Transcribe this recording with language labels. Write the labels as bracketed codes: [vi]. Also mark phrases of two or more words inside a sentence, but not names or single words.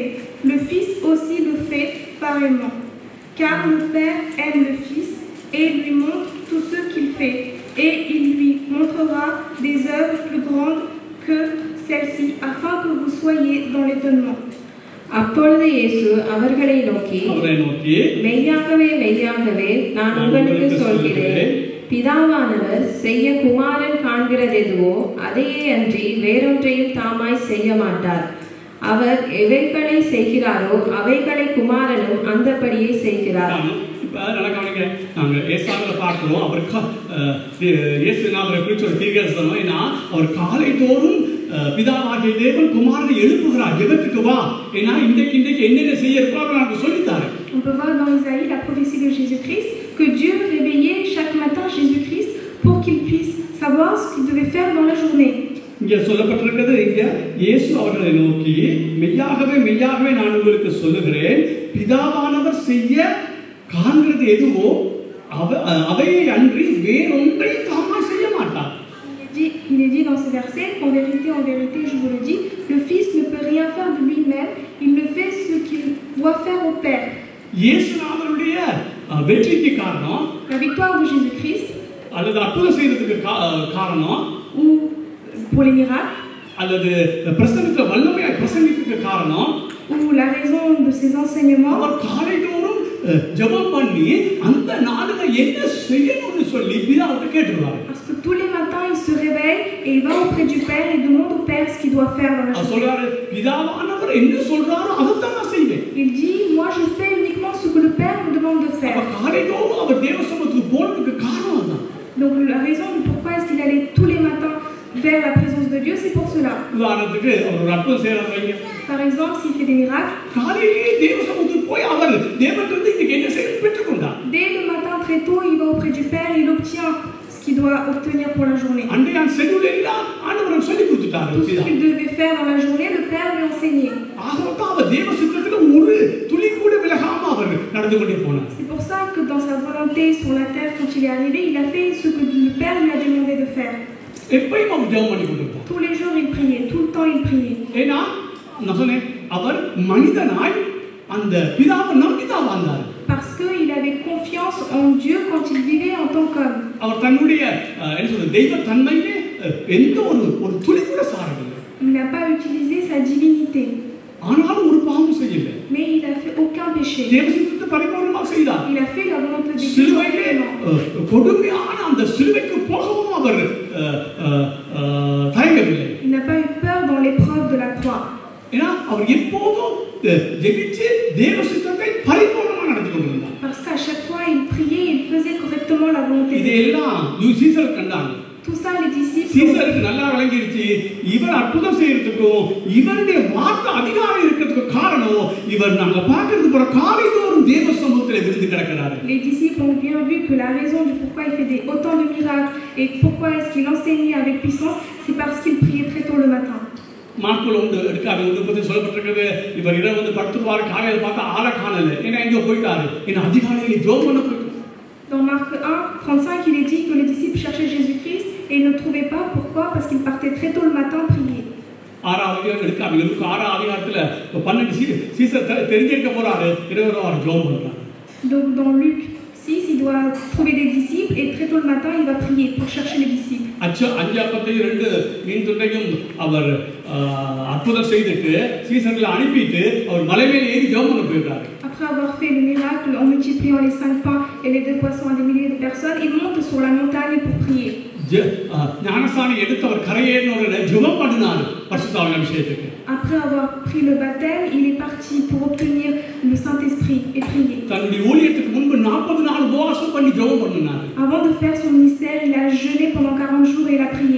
[fr] Le Fils aussi le fait pareillement. Car le Père aime le Fils et lui montre tout ce qu'il fait, et il lui montrera des œuvres plus grandes que celle-ci, afin que vous soyez dans l'étonnement. [ta] அப்பொழுது இயேசு அவர்களை நோக்கி, மெய்யாகவே நான் உங்களுக்கு சொல்கிறேன், பிதாவானவர் செய்ய குமாரன் காண்கிறதெதுவோ அதையே அன்றி வேறொன்றையும் தாமாய் செய்ய மாட்டார். அவர் எவைகளை செய்கிறாரோ அவைகளை குமாரனும் அந்தபடியே செய்கிறார். இப்போ நல்லா கவனிங்க, நாங்கள் ஏசாவில் பார்க்கிறோம். அவர் இயேசுநாதரை குறித்து ஒரு தீர்க்கதரிசனம். ஏன்னா அவர் காலை தோறும் பிதாவாகிய தேவன் குமாரனை எழுப்புகிறார், ஜெபத்துக்கு வா, ஏன்னா இன்றைக்கு என்னென்ன செய்ய இருப்பாரோ நமக்கு சொல்லித்தாரு. [fr] On peut voir dans Isaïe la prophétie de Jésus-Christ que Dieu réveillait chaque matin Jésus-Christ pour qu'il puisse savoir ce qu'il devait faire dans la journée. [ta] இங்கே சொல்லப்பட்டிருக்கிறது, இங்கே இயேசு அவர்களை நோக்கி, மெய்யாகவே நான் உங்களுக்கு சொல்லுகிறேன், பிதாவானவர் செய்ய காண்கிறது எதுவோ அவையை அன்றி வேறொன்றை தாமாய் செய்ய மாட்டார். [fr] Il est dit dans ce verset qu'en vérité, je vous le dis, le Fils ne peut rien faire de lui-même, il ne fait ce qu'il voit faire au Père. [ta] இயேசுநாதருடைய வெற்றிக்கு காரணம், [fr] la victoire de Jésus-Christ, [ta] அல்லது அற்புதம் செய்யறதுக்கு காரணம், [fr] ou pour les miracles, [ta] அல்லது பிரசங்கத்தை வல்லமையாய் பிரசங்கிக்கிறதுக்கு காரணம், [fr] ou la raison de ses enseignements, [ta] அவர் காலைதோறும் ஜெபம் பண்ணி அந்த நாளுல என்ன செய்யணும்னு சொல்லி பிதாவுக்கு கேட்டுருவாரு. [fr] Parce que tous les matins il se réveille et il va auprès du Père et demande au Père ce qu'il doit faire dans la journée. [ta] சொல்றாரு, பிதாவானவர் என்ன சொல்றாரோ அதைத்தான் நான் செய்வேன். [fr] Il dit, moi je fais uniquement ce que le Père me demande de faire. [ta] காலைதோறும் அவர் தேவ சமூகத்துக்கு போறதுக்கு காரணம் அதான். [fr] Donc la raison de pourquoi est-ce qu'il allait tous les matins vers la présence de Dieu, c'est pour cela. [ta] உதாரணத்துக்கு அவர் ஒரு அற்புதம் செய்யறாரு வைங்க. [fr] Par exemple, s'il fait des miracles, [ta] காலையிலே தேவ சமூகத்துக்கு போய் அவர் தேவனிடமிருந்து இன்னைக்கு என்ன செய்யணும் பெற்றுக்கொண்டார். [fr] Dès le matin très tôt, il va auprès du Père et il obtient ce qu'il doit obtenir pour la journée. [ta] அன்றைய ஷெட்யூல் எல்லாம் ஆண்டவர் சொல்லி கொடுத்துட்டாரு. [fr] Tout ce qu'il devait faire dans la journée, le Père lui enseignait. [ta] ஆகவே அவர் தேவ சித்தத்துல ஒரு துளி கூட விலகாம அவர் நடந்து கொண்டே போனார். [fr] C'est pour ça que dans sa volonté sur la terre, quand il est arrivé, il a fait ce que le Père lui a demandé de faire. [ta] எப்பயும் அவர் ஜெபம் பண்ணி கொண்டிருந்தார். [fr] Tous les jours il priait, tout le temps il priait. [ta] ஏன்னா நான் சொன்னேன், அவர் மனிதனாய் அந்த பிதாவை நம்பிதான் வாழ்ந்தார். [fr] Parce qu'il avait confiance en Dieu quand il vivait en tant qu'homme. [ta] அவர் தன்னுடைய என்ன சொல்றது தெய்வ தன்மையிலே எந்த ஒரு துளி கூட சாரவில்லை. [fr] Il n'a pas utilisé sa divinité. [ta] ஆனாலும் ஒரு பாவம் செய்யவில்லை. [fr] Mais il a fait aucun péché. [ta] தேவ சித்தத்தை பரிபூர்ணமாக செய்தார். [fr] Il a fait la volonté de Dieu. [ta] சிலுவையிலே கொடுமையான அந்த சிலுவைக்கு போகவும் அவர் தயங்கவில்லை. [fr] Il n'a pas eu peur dans l'épreuve de la croix. [ta] ஏன்னா அவர் எப்போதும் ஜெபிச்சு தேவ சித்தத்தை பரிபூர்ணமாக நடத்தி கொண்டிருந்தார். [fr] Parce qu'à chaque fois il priait, il faisait correctement la volonté de Dieu. [ta] இதெல்லாம் சீசர் கண்டாங்க. [fr] Tout ça les disciples. [ta] சீசருக்கு நல்லா விளங்கிருச்சு, இவர் அற்புதம் செய்யறதுக்கும் இவருடைய வார்த்தை அதிகாரம் இருக்கிறதுக்கு காரணம் இவர் நாங்க பார்க்கிறது போற காலைதோறும் தேவ சமூகத்தில் விழுந்து கிடக்கிறாரு. [fr] Les disciples ont bien vu que la raison du pourquoi il fait autant de miracles et pourquoi est-ce qu'il enseignait avec puissance, c'est parce qu'il priait très tôt le matin. [ta] மார்க்குல எடுக்காது பத்தி சொல்லப்பட்டிருக்கிறது, இவர் இரவு வந்து படுத்துருவாரு, காலையில் பார்த்தா ஆளை காணல, ஏன்னா எங்கோ போயிட்டாரு, ஏன்னா அதிகாலையில் ஜெபம் பண்ண போயிட்டாரு. [fr] Dans Marc 1:35, il est dit que les disciples cherchaient Jésus-Christ et ils ne le trouvaient pas. Pourquoi? Parce qu'il partait très tôt le matin prier. [ta] ஆறாவது எடுக்காது இருக்கு. ஆறாவது அதிகாரத்துல 12 சீசர் தெரிஞ்சிருக்க போறாரு, இரவு அவர் ஜெபம் பண்றாரு. [fr] Donc dans Luc 6, il doit trouver des disciples et très tôt le matin, il va prier pour chercher les disciples. [ta] அவர் அற்புதம் செய்துட்டு சீசர்களை அனுப்பிட்டு அவர் மலை மேலே ஏறி ஜெபம் பண்ண போயிட்டாரு. [fr] Après avoir fait le miracle en multipliant les 5 pains et les 2 poissons à des milliers de personnes, il monte sur la montagne pour prier. [ta] ஞானசானி எடுத்து அவர் கரையேறினவரை ஜெபம் பண்ணினார் பரிசுத்த அபிஷேகத்துக்கு. [fr] Après avoir pris le baptême, il est parti pour obtenir le Saint-Esprit et prier. [ta] தன்னுடைய ஊழியத்துக்கு முன்பு 40 நாள் உபவாசம் பண்ணி ஜெபம் பண்ணாரு. [fr] Avant de faire son ministère, il a jeûné pendant 40 jours et il a prié.